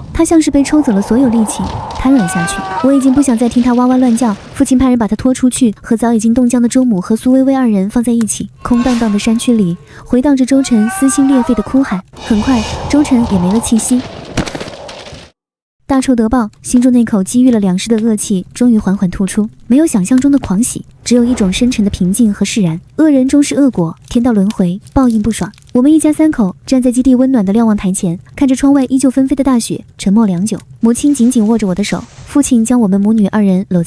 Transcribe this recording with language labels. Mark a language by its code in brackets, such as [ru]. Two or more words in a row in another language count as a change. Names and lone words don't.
[zh] 他像是被抽走了所有力氣，癱軟下去。我已經不想再聽他哇哇亂叫。父親派人把他拖出去，和早已經凍僵的周母和蘇微微2人放在一起。空蕩蕩的山區裡回盪着周晨撕心裂肺的哭喊。很快，周晨也沒了氣息。大仇得報，心中那口積鬱了2世的惡氣終於緩緩吐出，沒有想象中的狂喜，只有一種深沉的平靜和釋然。惡人終是惡果，天道輪迴，報應不爽。我們一家3口站在基地溫暖的瞭望台前，看着窗外依舊紛飛的大雪，沉默良久。母親緊緊握着我的手，父親將我們母女2人摟在懷中。